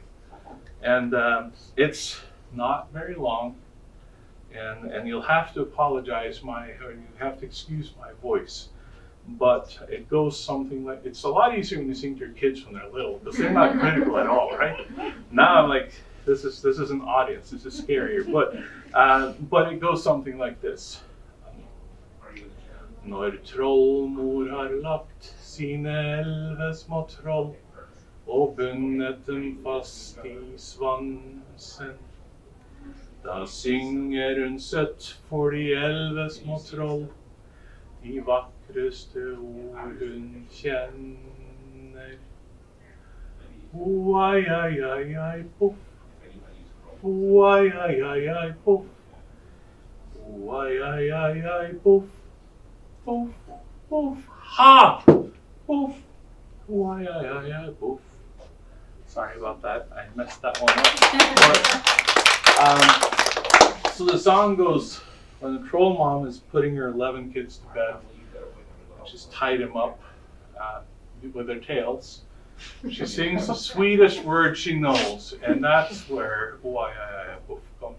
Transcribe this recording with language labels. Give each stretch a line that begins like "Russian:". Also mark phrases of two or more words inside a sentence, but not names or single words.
English: And it's not very long, and you'll have to you have to excuse my voice, but it goes something like, it's a lot easier when you sing to your kids when they're little, because they're not critical at all, right? Now I'm like, this is an audience, this is scarier, but it goes something like this.
Norwegian: Når trollmor har lagt sine 11 små troll og bundet dem fast I svansen, da synger hun søtt for de 11 små troll, de vakreste ord hun kjenner. Ai, ai, ai, ai, poff. Ai, ai, ai, ai, poff. Ai, ai, ai, ai, poff. Poff, poff, ha! Poff. Ai, ai, ai, ai, poff.
English: Sorry about that. I messed that one up. So the song goes, when the troll mom is putting her 11 kids to bed, she's tied them up with their tails. She sings the sweetest word she knows, and that's where "Oi, ai, ai, poof" comes.